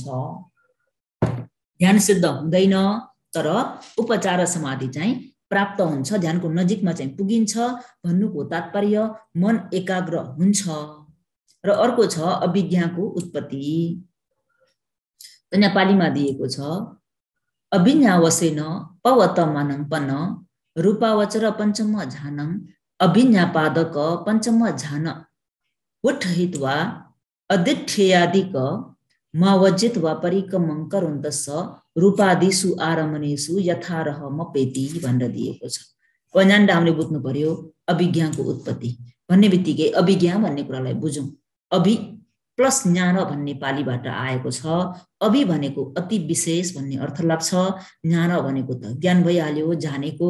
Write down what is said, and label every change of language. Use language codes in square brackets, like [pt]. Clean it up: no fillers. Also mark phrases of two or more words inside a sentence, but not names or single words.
[ne] ध्यान सिद्ध हुँदैन तर उपचार समाधि चाहिँ प्राप्त हुन्छ, ध्यानको नजिकमा चाहिँ पुगिन्छ भन्नुको तात्पर्य मन एकाग्र हुन्छ। र अर्को छ अभिज्ञाको उत्पत्ति। नेपालीमा दिएको छ [pi] अभिज्ञावसेन पवतमानं पन रूपावचर पञ्चम झानं अभिज्ञापादक पञ्चम झान उठहित्वा अदिठ्ठेयादिक मावजित्वा परिकमं करोन्तस्स रूपादिषु आरमणेषु यथारहमपेति [ne] भनेर दिएको छ। यहाँ हामीले बुझ्नु पर्यो अभिज्ञाको उत्पत्ति भन्ने बित्तिकै अभिज्ञा भन्ने कुरालाई बुझौँ। अभि प्लस ज्ञान भन्ने पालीबाट आएको छ। अभि भनेको अति विशेष भन्ने अर्थ लाग्छ, ज्ञान भनेको त ज्ञान भइहाल्यो, जानेको।